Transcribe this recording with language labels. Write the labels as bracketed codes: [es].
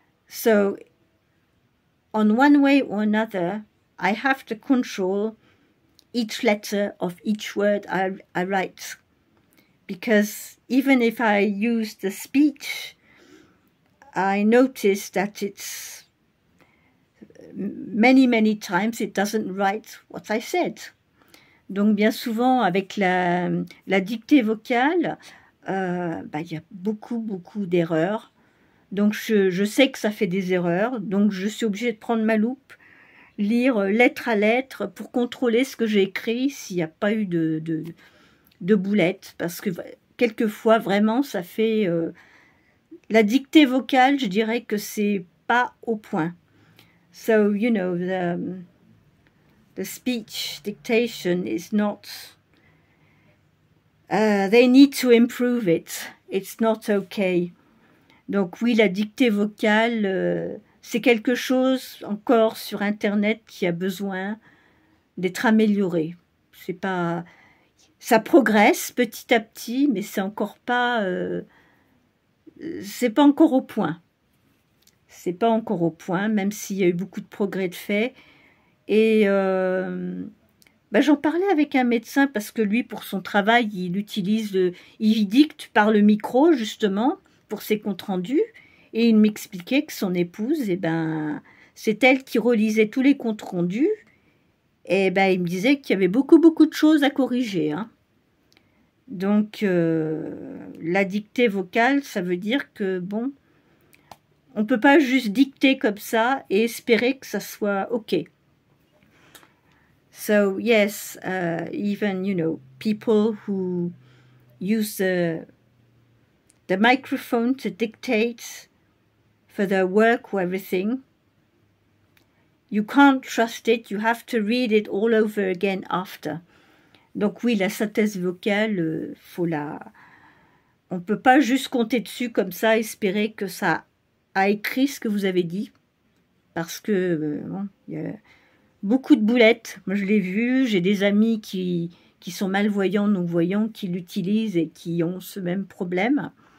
[en] So on one way or another, I have to control each letter of each word I write. Because even if I use the speech, I notice that it's many times it doesn't write what I said. [fr] Donc bien souvent avec la dictée vocale, y a beaucoup d'erreurs. Donc je sais que ça fait des erreurs, donc je suis obligée de prendre ma loupe, lire lettre à lettre pour contrôler ce que j'ai écrit s'il n'y a pas eu de boulettes, parce que quelquefois vraiment ça fait la dictée vocale, je dirais que c'est pas au point. So you know, the speech dictation is not, they need to improve it, it's not okay. Donc oui, la dictée vocale, c'est quelque chose encore sur Internet qui a besoin d'être amélioré. C'est pas, ça progresse petit à petit, mais c'est encore pas, c'est pas encore au point. C'est pas encore au point, même s'il y a eu beaucoup de progrès de fait. Et j'en parlais avec un médecin parce que lui, pour son travail, il dicte par le micro justement pour ses comptes rendus. Et il m'expliquait que son épouse, c'est elle qui relisait tous les comptes rendus. Et il me disait qu'il y avait beaucoup de choses à corriger. Hein. Donc, la dictée vocale, ça veut dire que, bon, on ne peut pas juste dicter comme ça et espérer que ça soit OK. [en] So, yes, even, you know, people who use the microphone to dictate for their work or everything, you can't trust it, you have to read it all over again after. [fr] Donc oui, la synthèse vocale, on ne peut pas juste compter dessus comme ça, espérer que ça a écrit ce que vous avez dit, parce que il y a beaucoup de boulettes. Moi, je l'ai vu, j'ai des amis qui sont malvoyants, non-voyants, qui l'utilisent et qui ont ce même problème.